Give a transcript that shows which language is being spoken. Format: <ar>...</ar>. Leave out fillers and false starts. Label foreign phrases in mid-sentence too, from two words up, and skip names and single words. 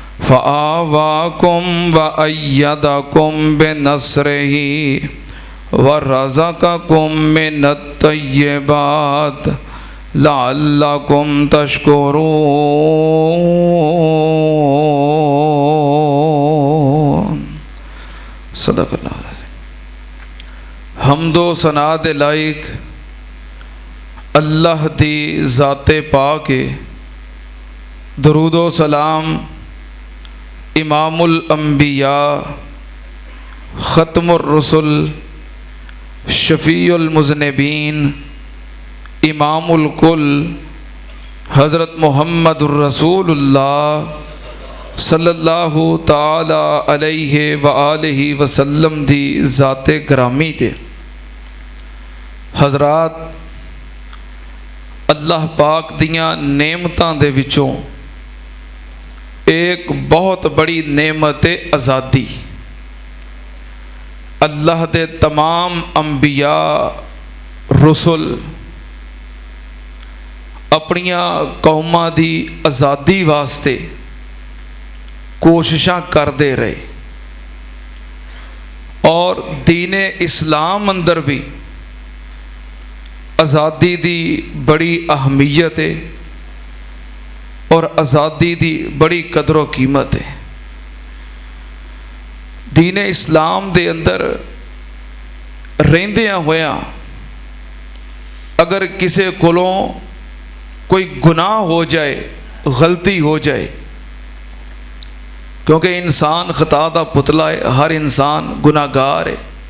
<ar>فآواكم وأيدكم بنصره ورزقكم من الطيبات لعلكم تشكرون. صدق الله عظيم.</ar> <pa>حمد و ثنا دے لائق اللہ دی ذاتِ پاک ہے. درود و سلام</pa> <ar>إمام الأنبياء ختم الرسل شفيع المذنبين إمام الكل حضرت محمد رسول الله صلى الله تعالى عليه وآله وسلم</ar> <pa>دی ذاتِ گرامی تے. حضرات، اللہ پاک دیاں نعمتاں دے وچوں اک بہت وڈی نعمت ہے آزادی. اللہ دے تمام انبیاء رسول اپنیاں قوماں دی آزادی واسطے کوششاں کرتے رہے اور دینِ اسلام اندر بھی آزادی دی بڑی اہمیت ہے اور آزادی دی بڑی قدر و قیمت ہے. دینِ اسلام دے اندر رہندیاں ہویا اگر کسی کولوں کوئی گناہ ہو جائے، غلطی ہو جائے، کیونکہ انسان خطا دا پُتلا ہے، ہر انسان گناہگار ہے.</pa>